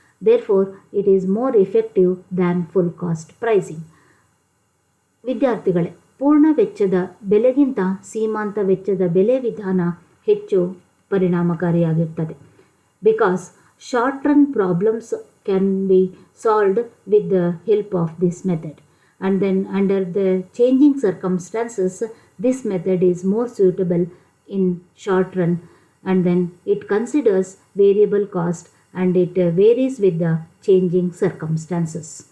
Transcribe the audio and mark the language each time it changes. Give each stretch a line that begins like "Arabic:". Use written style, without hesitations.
English: Therefore, it is more effective than full cost pricing.
Kannada: ವಿದ್ಯಾರ್ಥಿಗಳೇ, ಪೂರ್ಣ ವೆಚ್ಚದ ಬೆಲೆಗಿಂತ ಸೀಮಾಂತ ವೆಚ್ಚದ ಬೆಲೆ ವಿಧಾನ ಹೆಚ್ಚು ಪರಿಣಾಮಕಾರಿಯಾಗಿರುತ್ತದೆ.
English: Because short run problems can be solved with the help of this method. And then under the changing circumstances, this method is more suitable in short run, and then it considers variable cost and it varies with the changing circumstances.